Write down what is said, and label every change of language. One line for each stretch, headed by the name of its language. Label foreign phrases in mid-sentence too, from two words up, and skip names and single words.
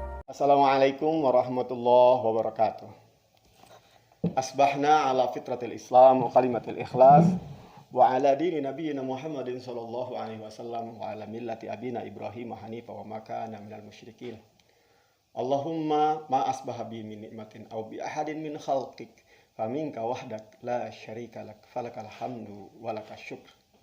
Arabic: السلام عليكم ورحمة الله وبركاته. أصبحنا على فطرة الإسلام وكلمة الإخلاص وعلى دين نبينا محمد صلى الله عليه وسلم وعلى ملة أبينا إبراهيم حنيفا وما كان من المشركين. اللهم ما أصبح بي من نعمة أو بأحد من خلقك فمنك وحدك لا شريك لك فلك الحمد ولك الشكر.